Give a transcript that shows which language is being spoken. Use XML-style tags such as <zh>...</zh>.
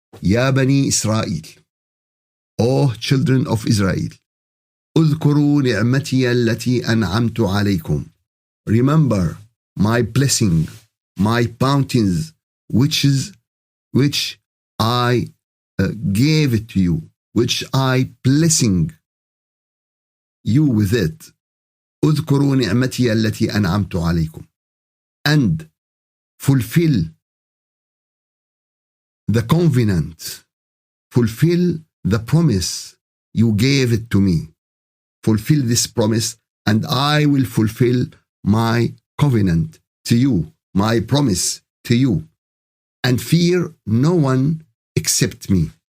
<en>Ya Bani Israel, O children of Israel,</en> <ar>اذكروا نعمتي التي أنعمت عليكم.</ar> <en>Remember my blessing, my bounties which I gave it to you, which I blessing you with it.</en> <ar>اذكروا نعمتي التي أنعمت عليكم.</ar> <en>And fulfill the covenant, fulfill the promise you gave it to me. Fulfill this promise, and I will fulfill my covenant to you, my promise to you, and fear no one except me.</en>